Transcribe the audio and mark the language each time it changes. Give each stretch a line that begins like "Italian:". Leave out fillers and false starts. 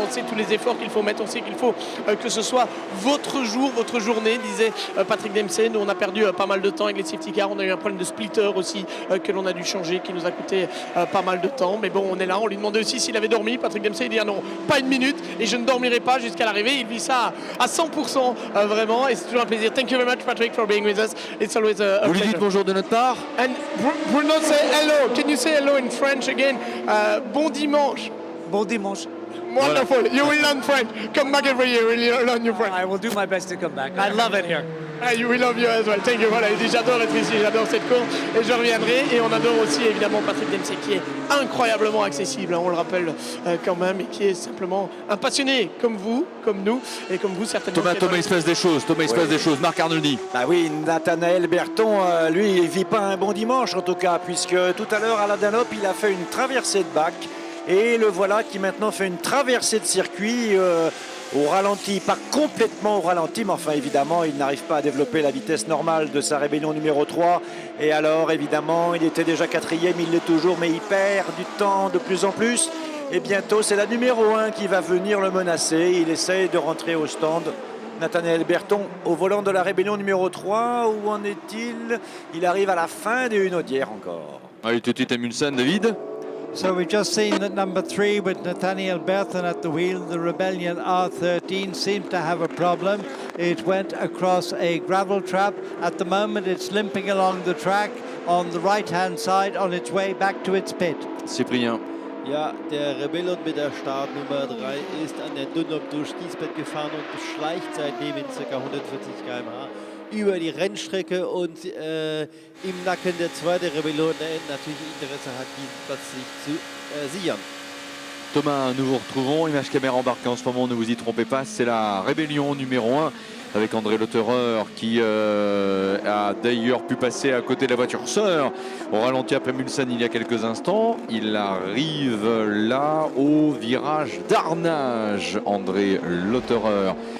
French: On sait tous les efforts qu'il faut mettre. On sait qu'il faut que ce soit votre jour, votre journée, disait Patrick Dempsey. Nous, on a perdu pas mal de temps avec les safety cars. On a eu un problème de splitter aussi que l'on a dû changer, qui nous a coûté pas mal de temps, mais bon, on est là. On lui demandait aussi s'il avait dormi. Patrick Dempsey, il dit non, pas une minute, et je ne dormirai pas jusqu'à l'arrivée. Il vit ça à 100% vraiment, et c'est toujours un plaisir.
English: Thank you very much, Patrick, for being with us. It's always a
French: Vous lui
English: pleasure.
French: dites bonjour de notre part?
English: And Bruno, say hello. Can you say hello in French again?
French: Bon dimanche. Bon dimanche.
English: Wonderful. You will learn French. Come back every year. We'll learn your French. I will do my best to come back. I love it here. We love you as well. Thank you.
French: Voilà, il dit j'adore être ici, j'adore cette course et je reviendrai. Et on adore aussi évidemment Patrick Dempsey qui est incroyablement accessible, on le rappelle quand même, et qui est simplement un passionné comme vous, comme nous et comme vous certainement. Thomas, il se passe des choses. Thomas, il se passe des choses. Marc Arnoldi. Bah oui, Nathanaël Berton, lui, il vit pas un bon dimanche en tout cas, puisque tout à l'heure à la Dunlop, il a fait une traversée de bac. Et le voilà qui maintenant fait une traversée de circuit au ralenti, pas complètement au ralenti, mais enfin évidemment il n'arrive pas à développer la vitesse normale de sa rébellion numéro 3. Et alors évidemment il était déjà 4e, il l'est toujours, mais il perd du temps de plus en plus. Et bientôt c'est la numéro 1 qui va venir le menacer. Il essaye de rentrer au stand. Nathanaël Berton au volant de la rébellion numéro 3. Où en est-il? Il arrive à la fin des Hunaudières encore. Allez, tout de suite à Mulsanne, David.
English: So we've just seen that number 3 with Nathaniel Berthon at the wheel, the Rebellion R13 seemed to have a problem. It went across a gravel trap. At the moment it's limping along the track on the right-hand side on its way back to its pit. Cyprien.
German: Ja, der Rebellon mit der Startnummer 3 ist an der Dunlop durch Kiesbett gefahren und schleicht seitdem in ca. 140 km/h über die Rennstrecke und im Nacken der zweite Rebellon, der natürlich Interesse hat, diesen Platz sich zu sichern.
French: Thomas, nous vous retrouvons. Image caméra embarquée en ce moment, ne vous y trompez pas. C'est la Rébellion numéro 1 avec André Lotterer qui a d'ailleurs pu passer à côté de la voiture sœur au ralenti après Mulsanne il y a quelques instants. Il arrive là au virage d'Arnage, André Lotterer.